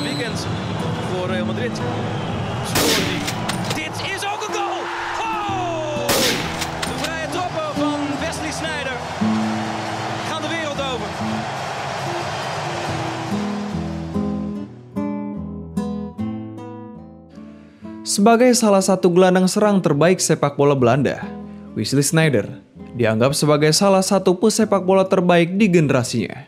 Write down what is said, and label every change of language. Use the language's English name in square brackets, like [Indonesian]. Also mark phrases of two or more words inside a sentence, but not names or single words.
[Dutch] moment voor Real Madrid. Scoort hij. Dit is ook een goal! Oh! De vrije trapper van Wesley Sneijder gaan de wereld over. [Indonesian] Sebagai salah satu gelandang serang terbaik sepak bola Belanda, Wesley Sneijder dianggap sebagai salah satu pesepak bola terbaik di generasinya.